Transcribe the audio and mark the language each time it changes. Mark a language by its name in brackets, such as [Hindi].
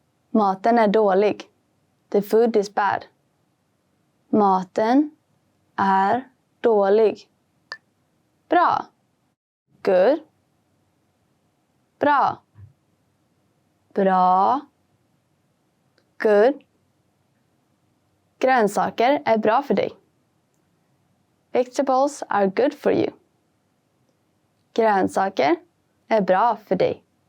[Swedish] Maten är dålig. [English] The food is bad. [Swedish] Maten är dålig. Bra. Good. Bra. Bra. Good. Grönsaker är bra för dig. [English] Vegetables are good for you. [Swedish] Grönsaker är bra för dig.